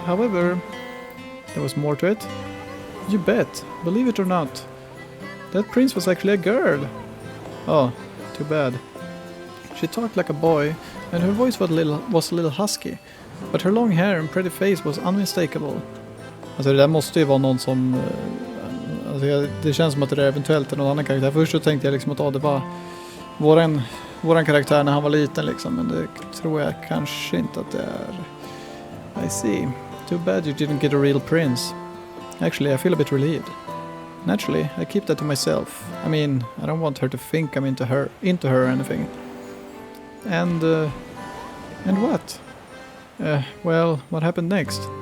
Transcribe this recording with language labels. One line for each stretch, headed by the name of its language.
English: However, there was more to it. You bet, believe it or not. That prince was actually a girl. Oh, too bad. She talked like a boy, and her voice was a little husky. But her long hair and pretty face was unmistakable.
Swedish: Alltså det där måste ju vara någon som... det känns som att det är eventuellt någon annan karaktär. Först så tänkte jag liksom att det var våran karaktär när han var liten liksom. Men det tror jag kanske inte att det är...
English: I see. Too bad you didn't get a real prince. Actually, I feel a bit relieved. Naturally, I keep that to myself. I mean, I don't want her to think I'm into her or anything. And what? Well, what happened next?